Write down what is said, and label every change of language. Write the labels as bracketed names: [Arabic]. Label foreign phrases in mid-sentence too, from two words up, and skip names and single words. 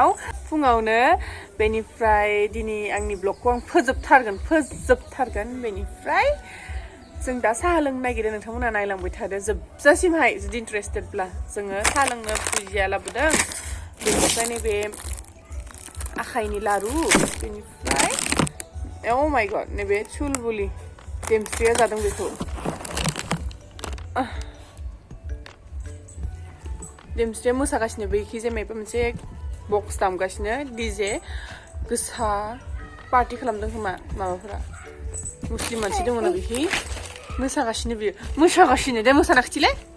[Bodo] फुङावनो बेनिफ्राय दिनै आंनि ब्लगखौ आं फोजोबथारगोन बेनिफ्राय जों दा साहा लोंनो नागिरदों नोंथांमोना नायलांबाय थादो जोबजासिमहाय जुदि इन्टारेस्टेडब्ला जोङो साहा लोंनो भुजिया लाबोदों बेनिफ्राय नैबे आखाइनि लारु बेनिफ्राय [English] oh my god [Bodo] नैबे चुलबुलि देमस्रिया जादों बेखौ देमस्रिया मोसागासिनो बैखिजाय माबा मोनसे बक्स दामगासिनो डीजे गोसा पार्टी खालामदों खोमा माबाफोरा मुस्लिम मानसि दङ ना बिखि मोसागासिनो बियो मोसागासिनो दे मोसानाखिथिलाय